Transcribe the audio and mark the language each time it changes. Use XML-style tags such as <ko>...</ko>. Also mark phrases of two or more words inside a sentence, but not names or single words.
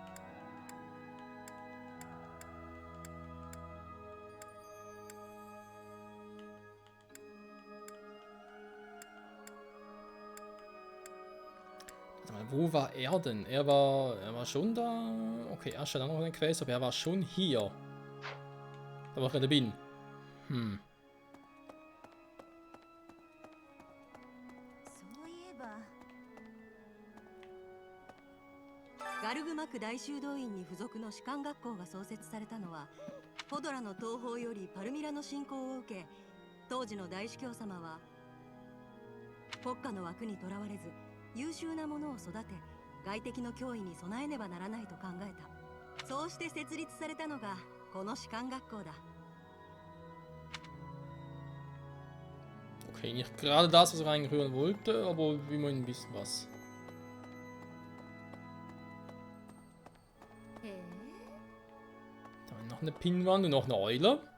<de>Wo war er denn? Er war schon da. Okay, er stand auch noch in der Quest, aber er war schon hier. Da war ich gerade bin. Hm.</de> <ja>ガルグマク大修道院に付属の士官学校が創設されたのはフォドラの東方よりパルミラの侵攻を受け、当時の大司教様は国家の枠にとらわれず優秀な者を育て、外敵の脅威に備えねばならないと考えた。そうして設立されたのがこの士官学校だ。</ja> <de>Okay, nicht gerade das, was ich eigentlich hören wollte, aber immerhin ein bisschen was. Dann noch eine Pinnwand und noch eine Eule.</de>